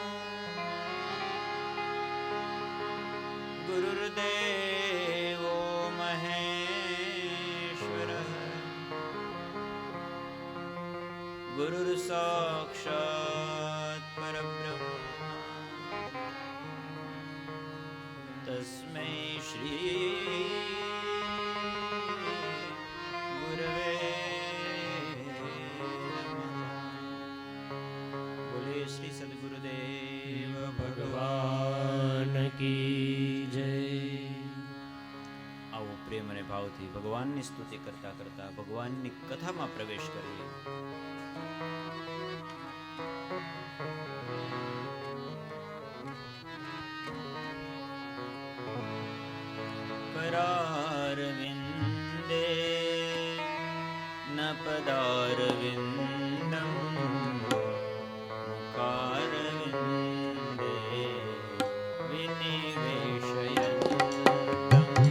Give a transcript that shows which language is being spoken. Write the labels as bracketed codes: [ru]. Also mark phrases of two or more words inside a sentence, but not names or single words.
[sa] गुरुर्देवो महेश्वरः गुरुर्साक्षात् परब्रह्म तस्मै श्री गुरवे नमः। [hi] बोले श्री सद्गुरुदेव भगवान की जय. [gu] આવો પ્રેમ અને ભાવથી ભગવાનની સ્તુતિ કરતા કરતા ભગવાનની કથામાં પ્રવેશ કરીએ. [sa] करारविन्दे न पदारविन्दं मुखारविन्दे विनिवेशयन्तम्